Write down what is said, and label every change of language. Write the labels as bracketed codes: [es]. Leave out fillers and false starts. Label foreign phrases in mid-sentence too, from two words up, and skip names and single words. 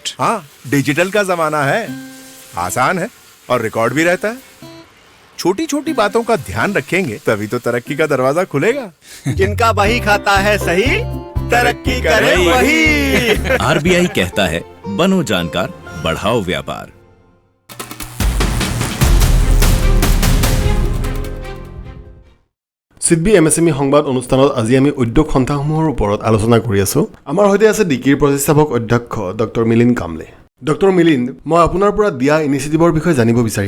[hi] हाँ, डिजिटल का जमाना है, आसान है और रिकॉर्ड भी रहता है। छोटी छोटी बातों का ध्यान रखेंगे तभी तो तरक्की का दरवाजा खुलेगा। जिनका बही खाता है सही, तरक्की करे वही। RBI कहता है, बनो जानकार, बढ़ाओ व्यापार। [as] চিডবি MSME সংবাদ অনুষ্ঠানত আজি আমি উদ্যোগ সন্থাসমূহৰ ওপৰত আলোচনা কৰি আছোঁ। আমাৰ সৈতে আছে ডিকিৰ প্ৰতিষ্ঠাপক অধ্যক্ষ ডক্টৰ মিলিন কামলে। ডক্টৰ মিলিন, মই আপোনাৰ পৰা দিয়া ইনিচিয়েটিভৰ বিষয়ে জানিব বিচাৰিম।